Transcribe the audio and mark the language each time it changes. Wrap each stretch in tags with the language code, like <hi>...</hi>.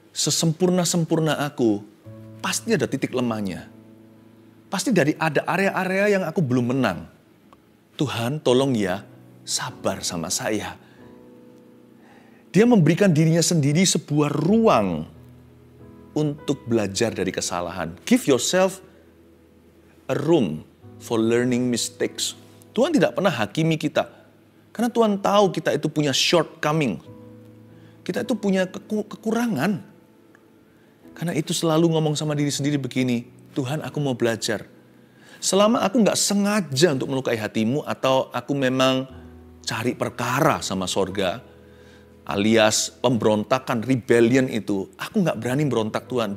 <id>Sesempurna-sempurna aku, pasti ada titik lemahnya. Pasti ada area-area yang aku belum menang. Tuhan tolong ya, sabar sama saya. Dia memberikan dirinya sendiri sebuah ruang untuk belajar dari kesalahan.</id> <en>Give yourself a room for learning mistakes.</en> <id>Tuhan tidak pernah hakimi kita. Karena Tuhan tahu kita itu punya shortcoming. Kita itu punya kekurangan. Karena itu selalu ngomong sama diri sendiri begini, Tuhan aku mau belajar. Selama aku gak sengaja untuk melukai hati-Mu atau aku memang cari perkara sama sorga, alias pemberontakan, rebellion itu, aku gak berani berontak Tuhan.</id>